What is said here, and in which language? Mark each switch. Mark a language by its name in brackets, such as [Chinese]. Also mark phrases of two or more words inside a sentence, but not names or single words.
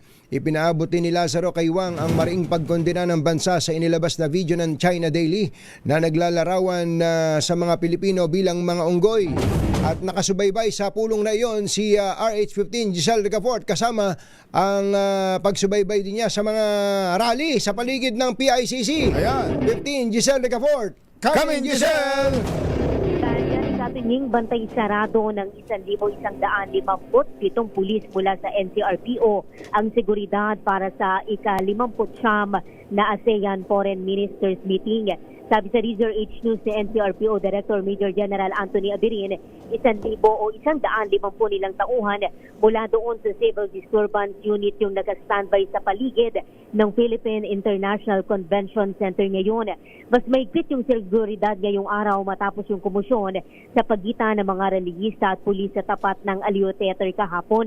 [Filipino] Ipinaabot din ni Lazaro kay Wang ang mariing pagkondena ng bansa sa inilabas na video ng China Daily na naglalarawan sa mga Pilipino bilang mga unggoy. At nakasubaybay sa pulong na iyon si RH-15 Giselle Ricafort kasama ang pagsubaybay din niya sa mga rally sa paligid ng PICC. Ayan. 15 Giselle Ricafort. [English] Come in, Giselle! [Filipino] Katunying bantay sarado ng 1,157 pulis mula sa NCRPO ang seguridad para sa ika-59 na ASEAN Foreign Ministers Meeting. Sabi sa Rizor H News ni NCRPO Director Major General Anthony Abirin, 1,150 nilang tauhan mula doon sa Civil Disturbance Unit yung naka-standby sa paligid ng Philippine International Convention Center ngayon. Mas maigpit yung seguridad ngayong araw matapos yung kumusyon sa pagitan ng mga relihista at pulis sa tapat ng Aliw Theater kahapon.